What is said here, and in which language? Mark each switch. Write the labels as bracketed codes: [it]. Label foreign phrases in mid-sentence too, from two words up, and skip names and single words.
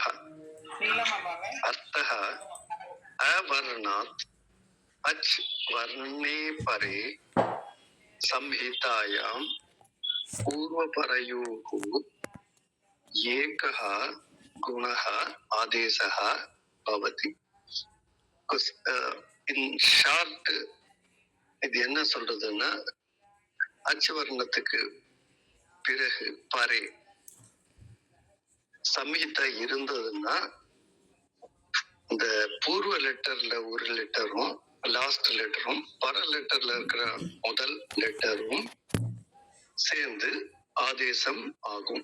[sa] अर्थः अवर्णात् अच् वर्णे परे संहितायां पूर्वपरयोः एकः गुणः आदेशः भवति. [en] in short [ta] இது என்ன சொல்றதுன்னா, அச்சு வர்ணத்துக்கு பிறகு [sa] परे संहिता [ta] இருந்ததுன்னா இந்த பூர்வ லெட்டர்ல ஒரு லெட்டரும் லாஸ்ட் லெட்டரும் பர லெட்டர்ல இருக்கிற முதல் லெட்டரும் சேர்ந்து ஆதேசம் ஆகும்.